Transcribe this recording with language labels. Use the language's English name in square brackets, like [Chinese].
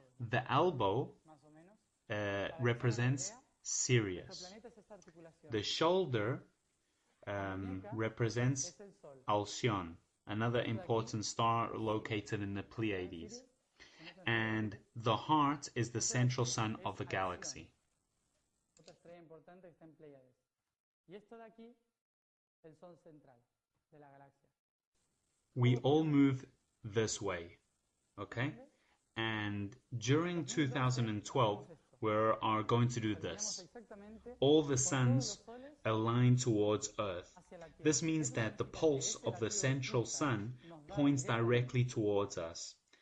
[English] The elbow represents Sirius. The shoulder represents Alcyon. another important star located in the Pleiades. And the heart is the central sun of the galaxy. [Spanish] Otra estrella importante que está en Pleiades. Y esto de aquí, el sol central de la galaxia. [English] We all move this way, okay? And during 2012, we are going to do this. All the suns align towards Earth. This means that the pulse of the central sun points directly towards us.